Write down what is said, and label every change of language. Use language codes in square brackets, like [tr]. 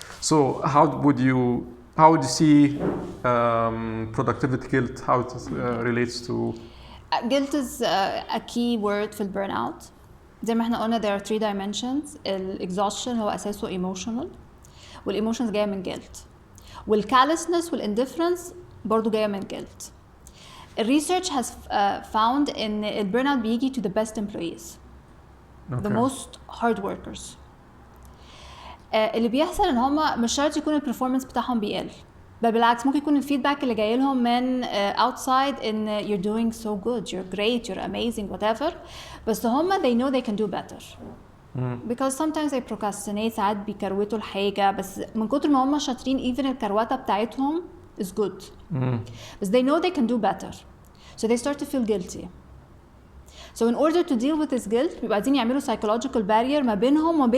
[en] So how would you see productivity guilt, how it relates to guilt is a key word في burnout. [ar] زي ما احنا قلنا [en] there are 3 dimensions. [ar] exhaustion هو أساسه emotional والemotions جاية من guilt والcallousness والindifference برضو جاية من guilt. [en] research has found إن burnout بيجي to the best employees. Okay. The most hard workers. [ar] اللي بيحصل ان هم مش شرط يكون البرفورمانس بتاعهم بيقل بل بالعكس ممكن يكون الفيدباك اللي جاي لهم من outside ان [en] you're doing so good, you're great, you're amazing, whatever [ar] بس هم [en] they know they can do better. Because sometimes they procrastinate [ar] ساعات بيكروتوا الحاجة بس من كتر ما هم شاطرين even الكروتة بتاعتهم [en] is good. بس they know they can do better so they start to feel guilty. So in order to deal with this guilt [ar] بيبقى عايزين يعملوا [en] psychological barrier [ar] ما بينهم وما بين